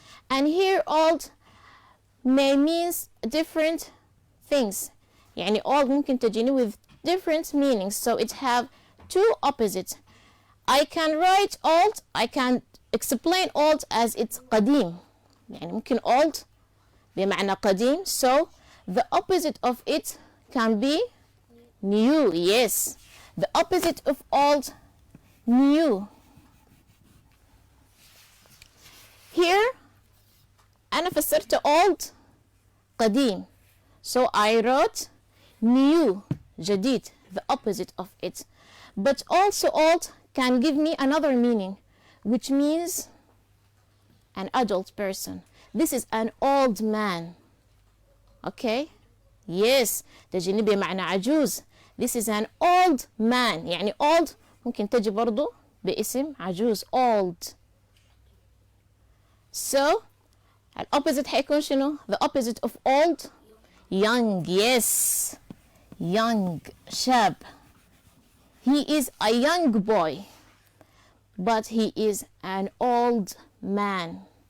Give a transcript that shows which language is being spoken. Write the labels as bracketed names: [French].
[English] And here old may means different things. [Arabic] يعني [English] old [Arabic] ممكن تجيني [English] with different meanings. So it have two opposites. I can write old. I can explain old as it's [Arabic] قديم. يعني ممكن old بمعنى قديم. [English] So the opposite of it can be new. Yes. The opposite of old, new. [Arabic] Here أنا فسرت old قديم. [English] So I wrote new, [Arabic] جديد, [English] the opposite of it. But also old can give me another meaning, which means an adult person. This is an old man. Okay? Yes. [Arabic] تجيني بمعنى عجوز. [English] This is an old man. [Arabic] يعني old ممكن تجي برضو باسم عجوز. [English] Old. So الopposite [Arabic] حيكون شنو؟ [English] The opposite of old, young. Yes. Young. [Arabic] شاب. [English] He is a young boy, but he is an old man.